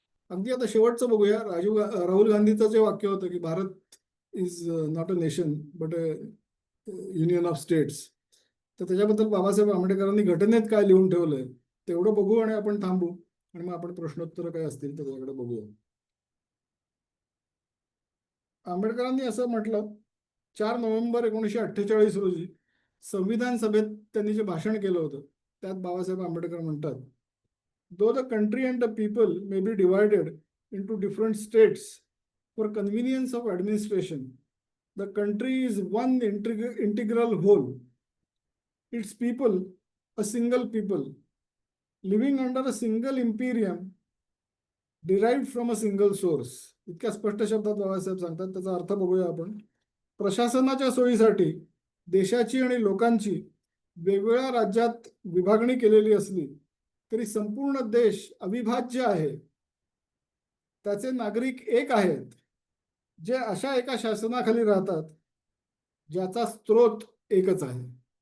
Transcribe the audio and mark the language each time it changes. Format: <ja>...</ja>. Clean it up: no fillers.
<mr>अगदी आता शेवटचं बघूया. राहुल गांधीचं जे वाक्य होतं की</mr> <en>Bharat is not a nation but a union of states,</en> <mr>तर त्याच्याबद्दल बाबासाहेब आंबेडकरांनी घटनेत काय लिहून ठेवलंय तेवढं बघू आणि आपण थांबू, आणि मग आपण प्रश्नोत्तर काय असतील तर त्याच्याकडे बघूया. आंबेडकरांनी असं म्हटलं, 4 नोव्हेंबर 1948 रोजी संविधान सभेत त्यांनी जे भाषण केलं होतं, त्यात बाबासाहेब आंबेडकर म्हणतात,</mr> <en>though the country and the people may be divided into different states for convenience of administration, the country is one integral whole. Its people, a single people, living under a single imperium, derived from a single source.</en> <mr>इतक्या स्पष्ट शब्दात बाबासाहेब सांगतात. त्याचा अर्थ बघूया आपण. प्रशासनाच्या सोयीसाठी देशाची आणि लोकांची वेगवेगळ्या राज्यात विभागणी केलेली असली तरी संपूर्ण देश अविभाज्य आहे. त्याचे नागरिक एक आहेत, जे अशा एका शासनाखाली राहतात ज्याचा स्रोत एकच आहे.</mr>